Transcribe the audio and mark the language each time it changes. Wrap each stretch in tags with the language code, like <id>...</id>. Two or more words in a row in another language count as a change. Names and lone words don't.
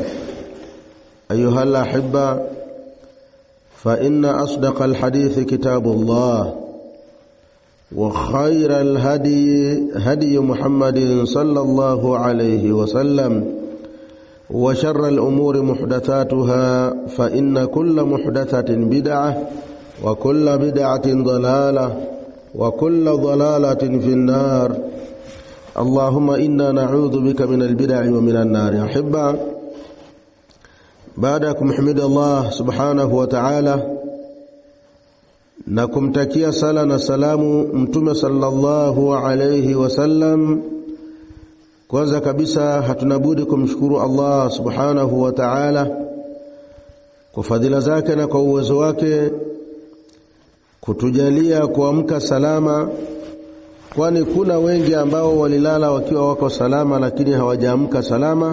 <ar>أيها الأحبة، فإن أصدق الحديث كتاب الله وخير الهدي هدي محمد صلى الله عليه وسلم وشر الأمور محدثاتها فإن كل محدثة بدعة وكل بدعة ضلالة وكل ضلالة في النار. اللهم إنا نعوذ بك من البدع ومن النار. أحبة، بعدكم حمد الله سبحانه وتعالى</ar> <sw>na kumtakia sala na salamu mtume</sw> <ar>صلى الله عليه وسلم.</ar> <sw>Kwanza kabisa hatunabudi kumshukuru Allah</sw> <ar>سبحانه وتعالى</ar> <sw>kwa fadhila zake na kwa uwezo wake kutujalia kuamka salama, kwani kuna wengi ambao walilala wakiwa wako salama lakini hawajaamka salama.</sw>